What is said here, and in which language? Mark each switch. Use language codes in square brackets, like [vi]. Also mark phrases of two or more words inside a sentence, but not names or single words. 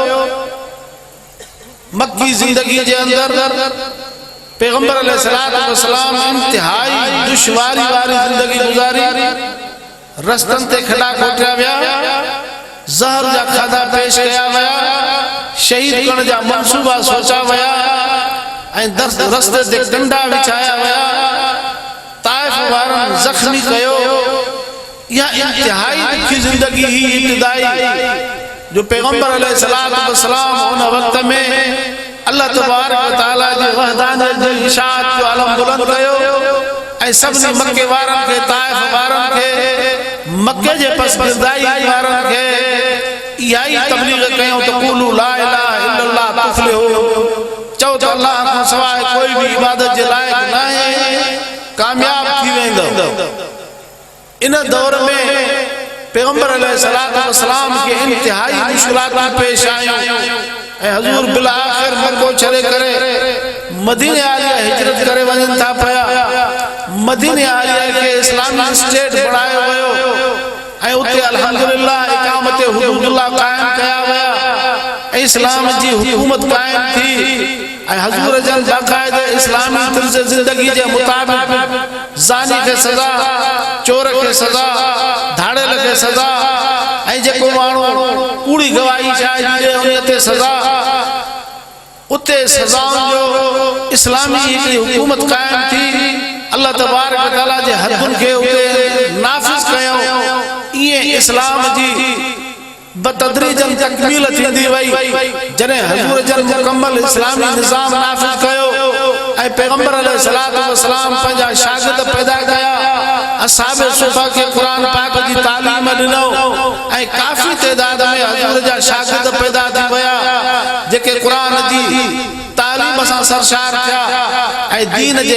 [sd] मक्की ज़िंदगी जे अंदर पैगंबर [ar] عليه الصلاة والسلام [sd] इंतहाई दुश्वारी वारी ज़िंदगी गुज़ारी रस्तनि ते खॾा खोटिया विया ज़हर जा खाधा पेश कया विया शहीद करण जा मंसूबा सोचा विया ऐं रस्ते ते डंडा विछाया विया ताइफ वारनि ज़ख्मी कयो। यह इंतहाई दुखी जिंदगी ही इब्तिदाई जो पैगंबर [ar] عليه الصلاة والسلام [sd] उन वक्त में [ar] الله تبارك تعالى [sd] जी वहदानियत जी इशाअत जो अलम बुलंद कयो ऐं सभिनी मक्के वारनि खे ताइफ वारनि खे मक्के जे पसगिरदाई वारनि खे इहा ई तबलीग कयूं त [ar] قولوا لا إله إلا الله تفلحوا [sd] चओ त अल्लाह खां सवाइ कोई भी इबादत जे लाइक़ न आहे कामयाब थी वेंदो। इन दौर में पैगंबर [ar] عليه الصلاة والسلام [sd] के इंतहाई मुश्किलात पेश आयूं हजूर बिल आखिर मक्को छड़े करे मदीने आलिया हिजरत करे वजन था पया मदीने आलिया के इस्लामी स्टेट बनायो वयो ऐं उते अल्हम्दुलिल्लाह इकामत हुदूदुल्लाह कायम कया वया इस्लाम जी हुकूमत कायम थी ऐं हजूर जन बाकायदे इस्लामी तर्ज जिंदगी जे मुताबिक ज़ानी के सजा चोर के सजा धाड़ेल के सजा ऐं जेको माण्हू कूड़ी गवाही चाहे ॾिए उन ते सजा उते सजाउनि जो इस्लामी हुकूमत कायम थी अल्लाह [ar] تبارك وتعالى [sd] जे हदुनि खे उते नाफ़िज़ कयो इए इस्लाम जी बतदरीजन तकमील थींदी वई जने हजूर जन मुकम्मल इस्लामी निज़ाम नाफ़िज़ कयो ऐं पैगंबर [ar] عليه الصلاة والسلام [sd] पंहिंजा शागिर्द पैदा कया असहाबे सुफ़ा के कुरान पाक जी तालीम ॾिनो ऐं काफ़ी तइदाद में हजूर जा शागिर्द पैदा थी विया जेके कुरान जी तालीम सां सरशार थिया ऐं दीन जे